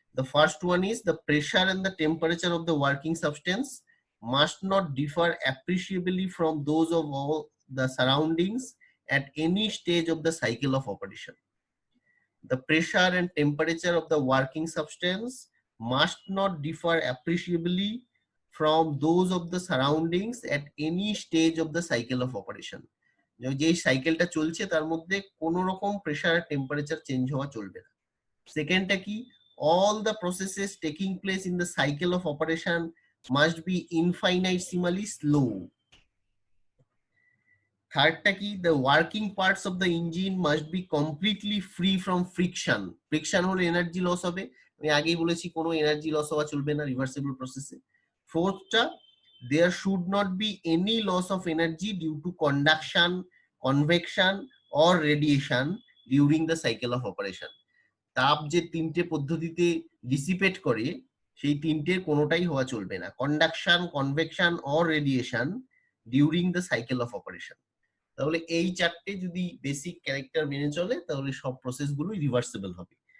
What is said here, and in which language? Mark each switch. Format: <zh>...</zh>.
<en>The first one is the pressure and the temperature of the working substance must not differ appreciably from those of all the surroundings at any stage of the cycle of operation. The pressure and temperature of the working substance must not differ appreciably from those of the surroundings at any stage of the cycle of operation.</en> <bn>যে সাইকেলটা চলছে তার মধ্যে কোন রকম pressure temperature change হওয়া চলবে না। সেকেন্ডটা কি?</bn> <en>all the processes taking place in the cycle of operation must be infinitesimally slow.</en> <bn>থার্ডটা কি,</bn> <en>The working parts of the engine must be completely free from friction.</en> <bn>Friction হলে এনার্জি লস হবে, আমি আগেই বলেছি কোনো এনার্জি লস হওয়া চলবে না রিভার্সিবল প্রসেসে। ফোর্থটা,</bn> <en>there should not be any loss of energy due to conduction, convection or radiation during the cycle of operation.</en> <bn>তাপ যে তিনটে পদ্ধতিতে ডিসিপেট করে সেই তিনটের কোনোটাই হওয়া চলবে না,</bn> <en>Conduction, convection or radiation during the cycle of operation.</en> <bn>তাহলে এই চারটে যদি বেসিক ক্যারেক্টার মেনে চলে তাহলে সব প্রসেস গুলোই রিভার্সিবল হবে।</bn>